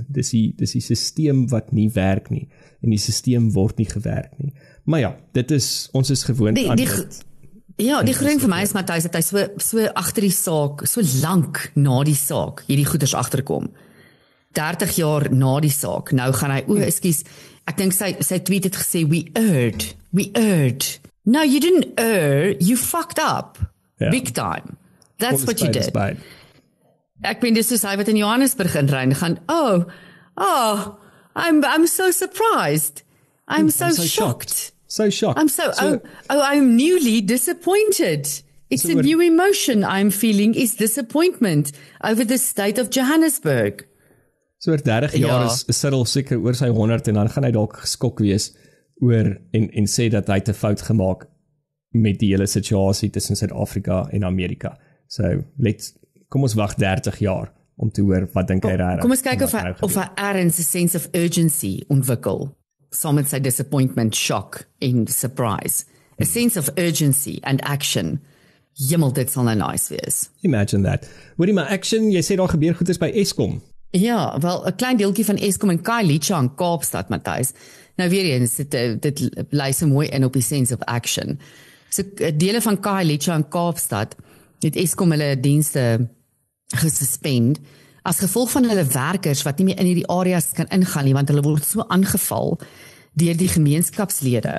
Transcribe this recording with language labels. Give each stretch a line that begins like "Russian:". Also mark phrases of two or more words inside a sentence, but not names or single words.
Afrikaans: Dis die sisteem wat nie werk nie en die sisteem word nie gewerk nie. Maar ja, ons is gewoond aan dit. Ja, die groen vir my is Matthys dat hy so agter die saak, so lank na die saak hierdie goeders agterkom. 30 jaar na die saak. Nou gaan hy, ekskuus, ek dink sy tweet het gesê
English: we erred. No, you didn't err, you fucked up. Yeah. Big time. That's what you did.
Afrikaans: Ek ben dis soos hy wat in Johannesburg inry gaan,
English: I'm so surprised. I'm so shocked. So shocked. I'm newly disappointed. It's a new emotion I'm feeling is disappointment over the state of Johannesburg.
Afrikaans: So oor 30 jaar is Cyril seker oor sy 100 en dan gaan hy dalk geskok wees oor en sê dat hy 'n fout gemaak met die hele situasie tussen Suid-Afrika en Amerika. So kom ons wag 30 jaar om te hoor wat dink hy regtig. Kom ons kyk of hy ergens 'n
English: sense of urgency
Afrikaans: ontwikkel. Saam met sy disappointment, shock en surprise.
English: A sense of urgency and action.
Afrikaans: Jimmel, dit sal nou nice wees.
English: Imagine that.
Afrikaans: Hoorie maar action, jy sê daar gebeur goed is by Eskom. Ja, wel 'n klein deeltjie van Eskom en Khayelitsha in Kaapstad, Matthys. Nou weer eens, dit lei so mooi in op die
English: sense of action.
Afrikaans: So dele van Khayelitsha in Kaapstad het Eskom hulle dienste gesuspend as gevolg van hulle werkers wat nie meer in hierdie areas kan ingaan nie, want hulle word so aangeval deur die gemeenskapslede.